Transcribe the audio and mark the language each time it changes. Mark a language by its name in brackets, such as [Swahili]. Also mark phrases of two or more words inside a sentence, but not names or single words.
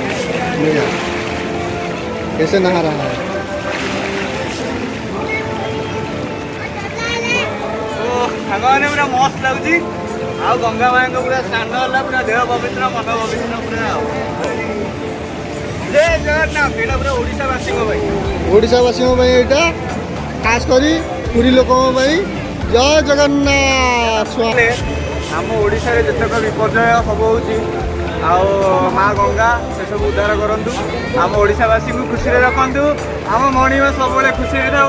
[Hindi] कैसे नहा रहा है सागर पूरा मस्त लगुच आ गंगा माँ को पूरा स्नान है पूरा देह पवित्र मन पवित्र पूरा [Odia] ଜୟ ଜଗନ୍ନାଥ। ଏଇଟା ପୁରା ଓଡ଼ିଶାବାସୀଙ୍କ ପାଇଁ। ଓଡ଼ିଶାବାସୀଙ୍କ ପାଇଁ ଏଇଟା ଖାସ୍ କରି ପୁରୀ ଲୋକଙ୍କ ପାଇଁ ଜୟ ଜଗନ୍ନାଥ। ଆମ ଓଡ଼ିଶାରେ ଯେତେକ ବିପର୍ଯ୍ୟୟ ସବୁ ହେଉଛି ଆଉ ମା ଗଙ୍ଗା ସେସବୁ ଉଦ୍ଧାର କରନ୍ତୁ। ଆମ ଓଡ଼ିଶାବାସୀଙ୍କୁ ଖୁସିରେ ରଖନ୍ତୁ। ଆମ ମଣିମା ସବୁବେଳେ ଖୁସିରେ ଥାଉ।